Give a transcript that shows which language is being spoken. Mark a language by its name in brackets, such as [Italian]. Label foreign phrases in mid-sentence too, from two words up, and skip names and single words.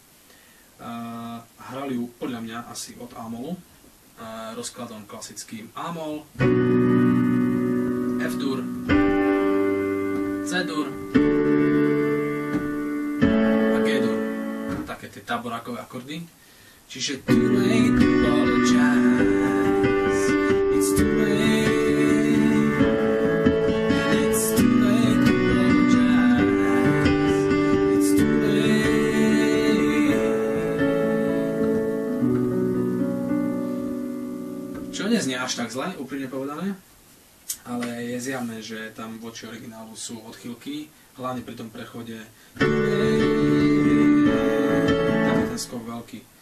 [Slovak] Hrali ju podľa mňa asi od A-molu, rozkladom klasickým A-mol, F-dur, C-dur a G-dur. Také tie táborákové akordy. [English] Čiže too late to apologize, it's too late, and it's too late to apologize, it's too late. [Slovak] Čo neznie až tak zle, úprimne povedané, ale je zjavné, že tam voči originálu sú odchýlky, hlavne pri tom prechode. Tam je ten skok veľký.